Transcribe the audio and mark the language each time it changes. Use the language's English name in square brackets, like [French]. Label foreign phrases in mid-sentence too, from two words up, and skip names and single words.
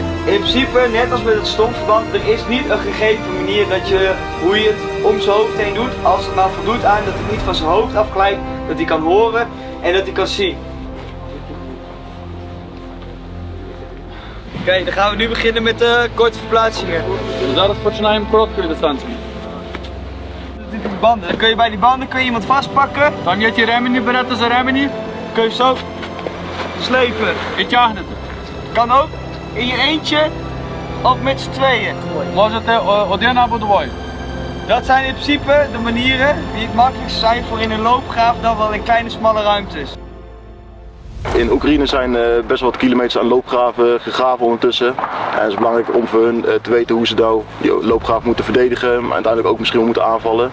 [Dutch] In principe, net als met het stomverband, er is niet een gegeven manier hoe je het om zijn hoofd heen doet. Als het maar voldoet aan dat het niet van zijn hoofd afglijdt, dat hij kan horen en dat hij kan zien. Oké, dan gaan we nu beginnen met de korte verplaatsingen. [Ukrainian] Зараз починаємо коротку дистанцію. [Dutch] Die banden. Dan kun je bij die banden iemand vastpakken. [Ukrainian] Там є ті ремені, берете за ремені [Dutch] Kun je zo slepen. [Ukrainian] і тягнете. [Dutch] Kan ook in je eentje of met z'n tweeën. [Ukrainian] Можете один або двоє. [Dutch] Dat zijn in principe de manieren die het makkelijkst zijn voor in een loopgraaf dan wel in kleine smalle ruimtes. In Oekraïne zijn best wel wat kilometers aan loopgraven gegraven ondertussen. En het is belangrijk om voor hun te weten hoe ze nou die loopgraven moeten verdedigen, maar uiteindelijk ook misschien moeten aanvallen.